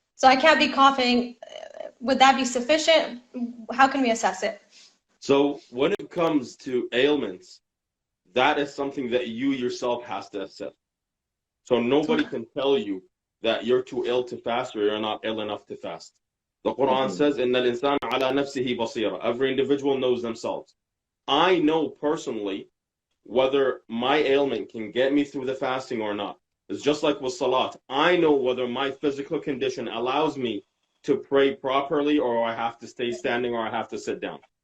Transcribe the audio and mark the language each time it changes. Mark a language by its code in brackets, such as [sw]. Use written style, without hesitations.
[en] So I can't be coughing. Would that be sufficient? How can we assess it? So when it comes to ailments, that is something that you yourself has to assess. So nobody can tell you that you're too ill to fast or you're not ill enough to fast. The Quran says, [ar] إِنَّ الْإِنسَانَ عَلَى نَفْسِهِ بَصِيرًا. [en] Every individual knows themselves. I know personally whether my ailment can get me through the fasting or not. It's just like with salat. I know whether my physical condition allows me to pray properly or I have to stay standing or I have to sit down.